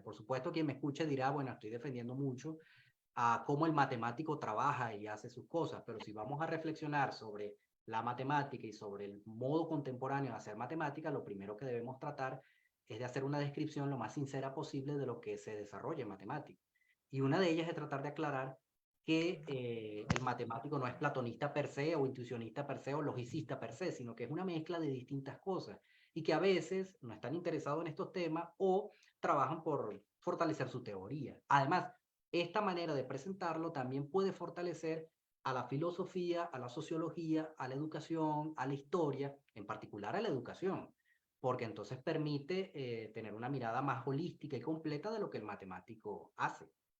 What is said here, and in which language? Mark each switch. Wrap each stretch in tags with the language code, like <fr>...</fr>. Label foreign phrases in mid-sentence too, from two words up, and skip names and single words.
<es>Por supuesto, quien me escuche dirá, bueno, estoy defendiendo mucho a cómo el matemático trabaja y hace sus cosas, pero si vamos a reflexionar sobre la matemática y sobre el modo contemporáneo de hacer matemática, lo primero que debemos tratar es de hacer una descripción lo más sincera posible de lo que se desarrolla en matemática. Y una de ellas es tratar de aclarar que el matemático no es platonista</es> <la>per se</la> <es>o intuicionista</es> <la>per se</la> <es>o logicista</es> <la>per se,</la> <es>sino que es una mezcla de distintas cosas y que a veces no están interesados en estos temas o trabajan por fortalecer su teoría. Además, esta manera de presentarlo también puede fortalecer a la filosofía, a la sociología, a la educación, a la historia, en particular a la educación, porque entonces permite tener una mirada más holística y completa de lo que el matemático hace.</es>